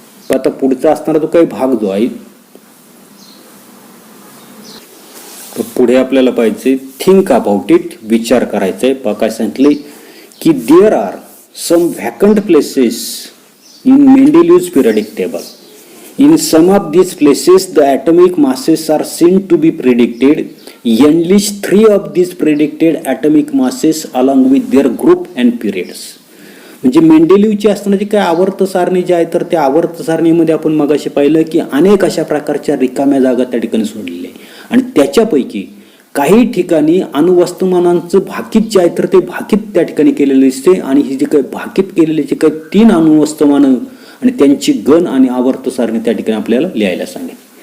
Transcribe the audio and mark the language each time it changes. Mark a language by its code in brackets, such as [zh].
[mr] आता पुढचा असणारा जो काही भाग जो आहे तर पुढे आपल्याला पाहिजे [en] think about it, [mr] विचार करायचा आहे. पहा काय सांगितले की [en] There are some vacant places in Mendeleev's periodic table. In some of these places, the atomic masses are seen to be predicted. At least 3 of these predicted atomic masses along with their group and periods. [mr] म्हणजे मेंडेलिव्हची असणारी काय आवर्त सारणी जी आहे तर त्या आवर्त सारणीमध्ये आपण मगाशी पाहिलं की अनेक अशा प्रकारच्या रिकाम्या जागा त्या ठिकाणी सोडलेल्या आणि त्याच्यापैकी काही ठिकाणी अणुवस्तुमानांचं भाकीत जे आहे तर ते भाकीत त्या ठिकाणी केलेलं दिसते. आणि ही जी काही भाकीत केलेली जे काही 3 अणुवस्तुमानं आणि त्यांची गण आणि आवर्त सारणी त्या ठिकाणी आपल्याला लिहायला सांगेल.